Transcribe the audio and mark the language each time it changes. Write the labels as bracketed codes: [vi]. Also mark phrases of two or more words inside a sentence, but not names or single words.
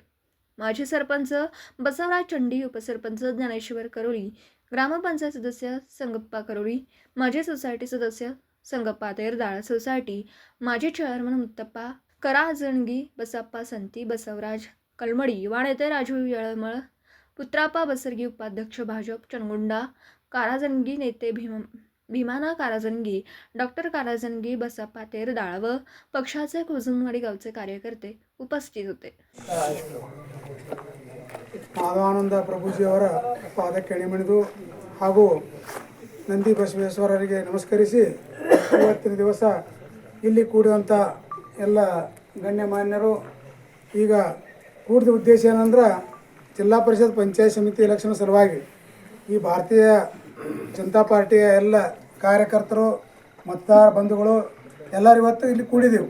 [mr] माजी सरपंच बसवराज चंडी, उपसरपंच ज्ञानेश्वर करोळी, ग्रामपंचायत सदस्य संगप्पा करोळी, माजी सोसायटी सदस्य संगप्पा तेरदाळ, सोसायटी माजी चेअरमन मुत्तप्पा कराजणगी, बसप्पा संती, बसवराज कलमडी, वाणेते राजू येळमळ, पुत्राप्पा बसरगी, उपाध्यक्ष भाजप चनगुंडा काराजणगी, नेते भीमाना काराजणगी, डॉक्टर काराजणगी, बसप्पा तेरदाळ व पक्षाचे खोजनवाडी गावचे कार्यकर्ते उपस्थित होते. [kn] ಮಾಧವಾನಂದ ಪ್ರಭುಜಿಯವರ ಪಾದಕ್ಕೆ ಎಣಿಮಣಿದು ಹಾಗೂ ನಂದಿ ಬಸವೇಶ್ವರರಿಗೆ ನಮಸ್ಕರಿಸಿ ಇವತ್ತಿನ ದಿವಸ ಇಲ್ಲಿ ಕೂಡುವಂಥ ಎಲ್ಲ ಗಣ್ಯಮಾನ್ಯರು ಈಗ ಕೂಡಿದ ಉದ್ದೇಶ ಏನಂದ್ರೆ ಜಿಲ್ಲಾ ಪರಿಷತ್ ಪಂಚಾಯತ್ ಸಮಿತಿ ಎಲೆಕ್ಷನ್ ಸಲುವಾಗಿ ಈ ಭಾರತೀಯ ಜನತಾ ಪಾರ್ಟಿಯ ಎಲ್ಲ ಕಾರ್ಯಕರ್ತರು ಮತದಾರ ಬಂಧುಗಳು ಎಲ್ಲರೂ ಇವತ್ತು ಇಲ್ಲಿ ಕೂಡಿದೆವು.